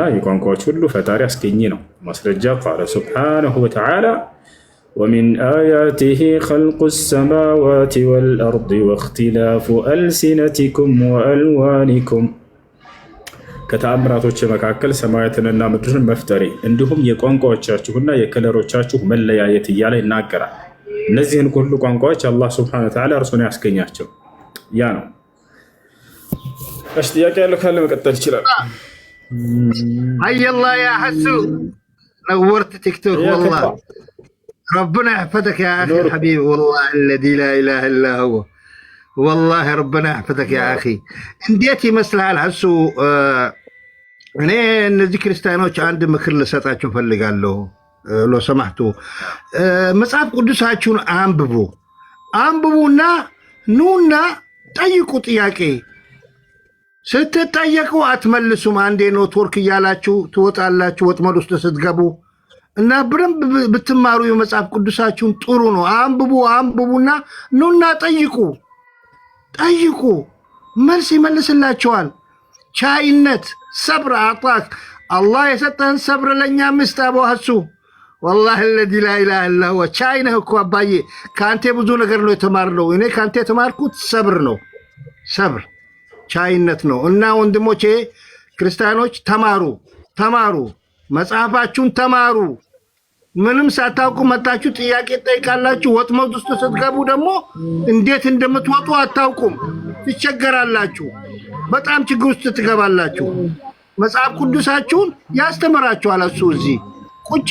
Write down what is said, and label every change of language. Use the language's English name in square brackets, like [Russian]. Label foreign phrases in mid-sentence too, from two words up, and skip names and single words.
[Amharic] የቋንቋዎች ሁሉ ፈጣሪ አስገኚ ነው። ማስረጃ [Arabic] قال سبحانه وتعالى ومن آياته خلق السماوات والأرض واختلاف ألسنتكم وألوانكم [Amharic] ከተአምራቶች መካከል ሰማያትንና ምድርን መፍጠሬ እንዲሁም የቋንቋዎቻችሁና የከለሮቻችሁ መለያየት እያለ ይናገራል። እነዚህን ሁሉ ቋንቋዎች አላህ [Arabic] سبحانه وتعالى [Amharic] እርሱን ያስገኛቸው። ያ ነው። እሺ ጥያቄ ያለው ካለ መቀጠል ይችላል። [Arabic] أهلا يا حسو نورت تيك توك والله ربنا يحفظك يا اخي الحبيب والله الذي لا اله الا هو والله ربنا يحفظك يا اخي [Amharic] እንዴት ይመስላል ሐሱ? እኔ እነዚህ ክርስቲያኖች አንድ ምክር ልሰጣችሁ ፈልጋለሁ። [Arabic] لو سمحتوا [Amharic] መጽሐፍ ቅዱሳችሁን አንብቡና ኑና ጠይቁ ጥያቄ። ስትጠየቁ አትመልሱም። አንዴ ኔትወርክ እያላችሁ ትወጣላችሁ ወጥመድ ውስጥ ስትገቡ እና በደንብ ብትማሩ የመጽሐፍ ቅዱሳችሁን ጥሩ ነው። አንብቡና ኑና ጠይቁ። መልስ ይመልስላችኋል። ቻይነት ሰብር [Arabic] أعطاك الله [Amharic] የሰጠህን ሰብር ለእኛ ምስጥ አቡ ሐሱ [Arabic] والله الذي لا اله الا هو [Amharic] ቻይነህ እኮ አባዬ ከአንተ ብዙ ነገር ነው የተማርነው። እኔ ከአንተ የተማርኩት ሰብር ነው። ሰብር ቻይነት ነው። እና ወንድሞቼ ክርስቲያኖች ተማሩ፣ መጽሐፋችሁን ምንም ሳታውቁ መጣችሁ ጥያቄ ጠይቃላችሁ። ወጥመድ ውስጥ ስትገቡ ደግሞ እንዴት እንደምትወጡ አታውቁም፣ ትቸገራላችሁ። በጣም ችግር ውስጥ ትገባላችሁ። መጽሐፍ ቅዱሳችሁን ያስተምራችኋል። እሱ እዚህ ቁጭ